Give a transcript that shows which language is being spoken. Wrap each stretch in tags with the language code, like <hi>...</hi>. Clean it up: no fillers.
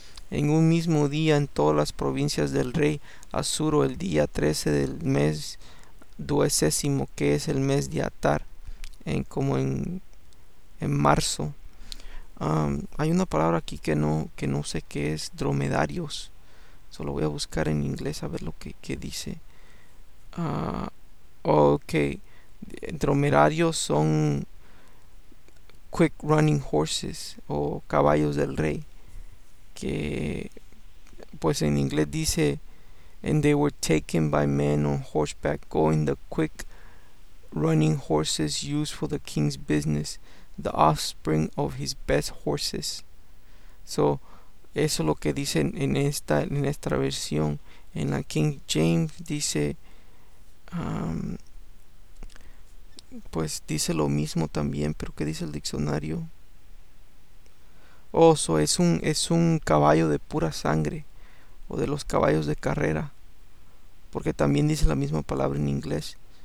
<es>En un mismo día en todas las provincias del rey Asuro, el día 13 del mes duodécimo, que es el mes de Atar, en marzo. Hay una palabra aquí que no sé qué es, dromedarios. Solo voy a buscar en inglés a ver lo que dice.</es> <en>Ok,</en> <es>dromedarios son</es> <en>quick running horses</en> <es>o caballos del rey, que pues en inglés dice,</es> <en>and they were taken by men on horseback, going the quick running horses used for the king's business, the offspring of his best horses.</en> <es>So, eso es lo que dice en esta versión. En la King James dice, pues dice lo mismo también, pero ¿qué dice el diccionario? Oso, es un caballo de pura sangre, o de los caballos de carrera, porque también dice la misma palabra en inglés.</es>